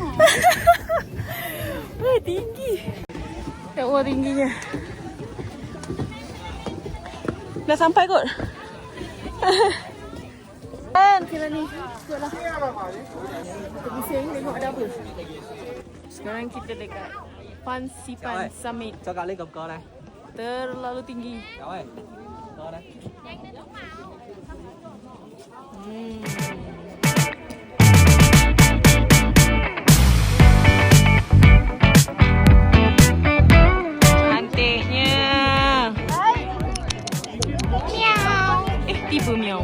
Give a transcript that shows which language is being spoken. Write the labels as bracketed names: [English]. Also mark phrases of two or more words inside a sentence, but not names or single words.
[Malay] Wah, tinggi. Ya Allah, tingginya. Dah sampai kot. Kan, kira ni. Ikutlah. Kita bising tengok ada apa. Sekarang kita dekat Fansipan Summit. [Vietnamese] Cho cậu lên cầm cờ này. [Malay] Terlalu tinggi. [Vietnamese] Cậu ơi. Cờ đây. [Malay] Cantiknya. Miau. Tiba miau.